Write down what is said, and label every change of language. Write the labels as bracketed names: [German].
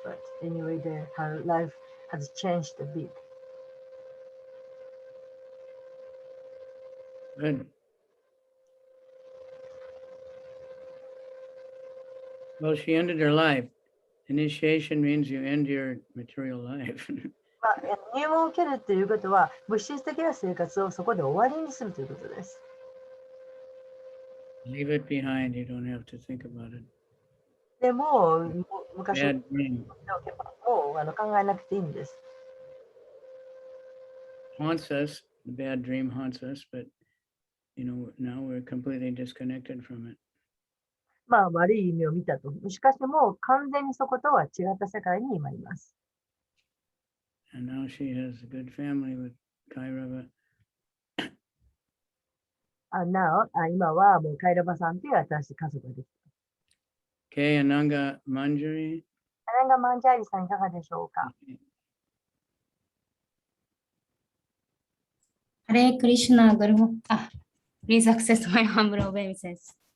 [English] But anyway, her life has changed a bit. Good. Well, she ended her life. Initiation means you end your material life. [Japanese] まあ、入門を受けるということは、物質的な生活をそこで終わりにするということです。 [English] Leave it behind. You don't have to think about it. [Japanese] でも、昔を [English] Bad dream [Japanese] もう考えなくていいんです。 [English] haunts us. The bad dream haunts us, but now we're completely disconnected from it. [Japanese] まあ、悪い夢を見たと。しかしもう完全にそことは違った世界に今います。 [English] And now she has a good family with Kairava. [Japanese] 今はもうカイラバさんという新しい家族ができた。 [English] K. Ananga Manjari. [Japanese] アナンガマンジャーリさんいかがでしょうか。 [English] Hare Krishna, Guru. Please accept my humble obeisances.